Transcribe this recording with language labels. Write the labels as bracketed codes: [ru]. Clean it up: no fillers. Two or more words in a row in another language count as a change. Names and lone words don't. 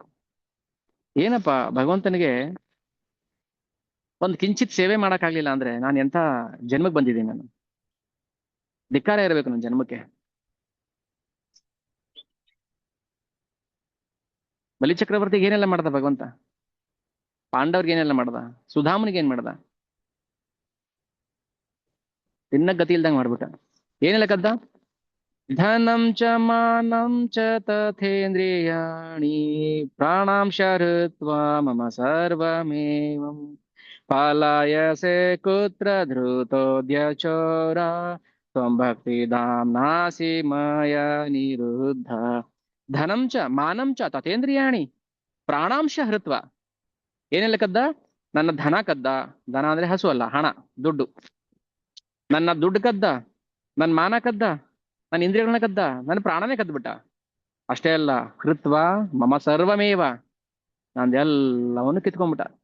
[kn] ಏನಪ್ಪಾ, ಭಗವಂತನಿಗೆ ಒಂದ್ ಕಿಂಚಿತ್ ಸೇವೆ ಮಾಡಕ್ಕಾಗ್ಲಿಲ್ಲ ಅಂದ್ರೆ ನಾನು ಎಂತ ಜನ್ಮಕ್ಕೆ ಬಂದಿದ್ದೀನಿ, ನಾನು ಧಿಕ್ಕಾರ ಇರಬೇಕು ನನ್ನ ಜನ್ಮಕ್ಕೆ. ಬಲಿಚಕ್ರವರ್ತಿಗೆ ಏನೆಲ್ಲ ಮಾಡ್ದ ಭಗವಂತ, ಪಾಂಡವ್ರಿಗೆ ಏನೆಲ್ಲ ಮಾಡ್ದ, ಸುಧಾಮನಿಗೆ ಏನ್ ಮಾಡ್ದ, ತಿನ್ನ ಗತಿ ಇಲ್ದಂಗ್ ಮಾಡ್ಬಿಟ್ಟ. ಏನೆಲ್ಲ ಕದ್ದ? [sa] ಧನಂ ಚ ಮಾನಂ ಚ ತಥೇಂದ್ರಿಯಾಣಿ ಪ್ರಾಣಾಂಶ ಹೃತ್ವಾ ಮಮ ಸರ್ವಮೇವಂ ಪಲಾಯಸೆ ಕುತ್ರ ಧೃತೋದ್ಯ ಚೋರ ತ್ವಂ ಭಕ್ತಿ ಧಾಮ್ನಾಸಿ ಮಯ ನಿರುದ್ಧ. ಧನಂ ಚ ಮಾನಂ ಚ ತಥೇಂದ್ರಿಯಾಣಿ ಪ್ರಾಣಾಂಶ ಹೃತ್ವ. [kn] ಏನೆಲ್ಲ ಕದ್ದ? ನನ್ನ ಧನ ಕದ್ದ. ಧನ ಅಂದ್ರೆ ಹಸು ಅಲ್ಲ, ಹಣ, ದುಡ್ಡು. ನನ್ನ ದುಡ್ಡು ಕದ್ದ, ನನ್ನ ಮಾನ ಕದ್ದ, ನನ್ನ ಇಂದ್ರಿಯಗಳನ್ನ ಕದ್ದ, ನನ್ನ ಪ್ರಾಣನೇ ಕದ್ಬಿಟ್ಟ. ಅಷ್ಟೇ ಅಲ್ಲ, [sa] ಕೃತ್ವ ಮಮ ಸರ್ವಮೇವ, [kn] ನಂದೆಲ್ಲವನ್ನು ಕಿತ್ಕೊಂಡ್ಬಿಟ್ಟ.